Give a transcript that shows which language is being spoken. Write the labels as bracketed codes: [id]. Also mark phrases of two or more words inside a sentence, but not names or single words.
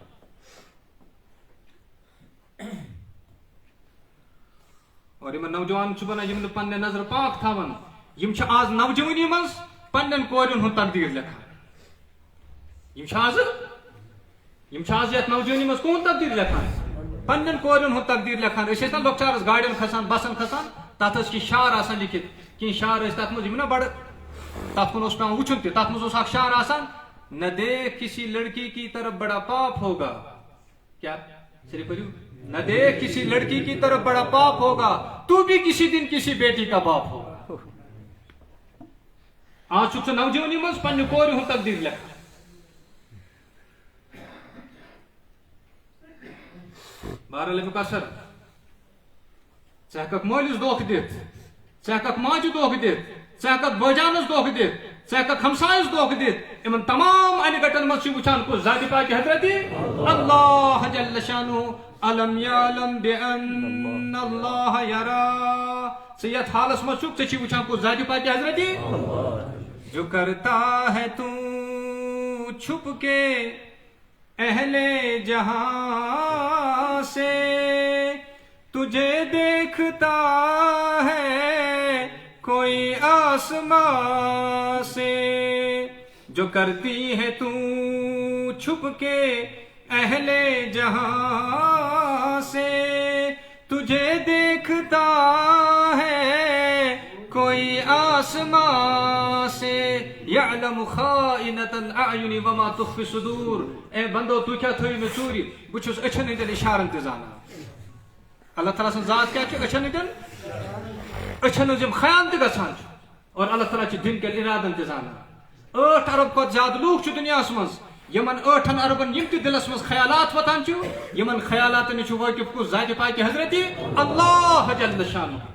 [ks] اور یِمن نوجوانن چھُ بنان یِم نہٕ پننہِ نظرٕ پاک تھاون یِم چھِ آز نوجوٲنی منٛز پننٮ۪ن کورٮ۪ن ہُنٛد تقدیٖر لیکھان یِم چھِ آز یتھ نوجوٲنی منٛز کُہُنٛد تقدیٖر لیکھان پننٮ۪ن کورٮ۪ن ہُنٛد تقدیٖر لیکھان أسۍ ٲسۍ نہ لۄکچارس گاڑٮ۪ن کھسان بسن کھسان تتھ ٲسۍ کینٛہہ شعر آسان لیکھِتھ کینٛہہ شعر ٲسۍ تتھ منٛز یِم نا بڑٕ تتھ کُن اوس پیٚوان وٕچھُن تہِ تتھ منٛز اوس اکھ شعر آسان [ur] نہ دیکھ کسی لڑکی کی طرف بڑا پاپ ہوگا کیا [ks] صرف پٔرِو [ur] نہ دیکھ کسی لڑکی کی طرف بڑا پاپ ہوگا تو بھی کسی دن کسی بیٹی کا باپ ہوگا [ks] آج چھُکھ ژٕ نوجوٲنی منٛز پننہِ کورِ ہُنٛد تقدیٖر لیکھان بہرحال امیُک اثر ژٕ ہیٚککھ مٲلِس دھوکہٕ دِتھ ژٕ ہیٚککھ ماجہِ دھوکہٕ دِتھ ژٕ ہیٚککھ بٲجانس دھوکہٕ دِتھ ژٕ ہیٚککھ ہمسایس دھوکہٕ دِتھ یِمن تمام انہِ گٹن منٛز چھُ وٕچھان کُس ذاتِ پاکہِ حضرتِ [ar] اللہ جل شانہ الم یعلم بأن اللہ یرا [ks] ژٕ یتھ حالس منٛز چھُکھ ژےٚ چھُے وٕچھان کُس ذاتِ پاکہِ حضرتِ [ur] جو کرتا ہے تو چھپ کے اہل جہاں سے تجھے دیکھتا ہے کوئی آسمان سے جو کرتی ہے تو چھپ کے اہل جہاں سے تجھے دیکھتا ہے کوئی آسمان سے [ar] یعلم خائنۃ الاعین وما تخفی الصدور [ks] اے بندو تو کیا تھوئی میں چوری بہ چھس اچھن ہندین اشارن تہ زانان اللہ تعالیٰ سن ذات کیا چھ اچھن ہندین اچھن ہنز خیال تہ گژھان اور اللہ تعالیٰ چھ دن کٮ۪ن ارادن تہ زانان 8 ارب کھۄتہٕ زیادٕ لوٗکھ چھِ دُنیاہس منٛز یمن 8 اربن یم تہ دلس منٛز خیالات وتان چھِ یمن خیالاتن نش وٲقف کُس ذاتِ پاک حضرت [ar] اللہ جل شانہ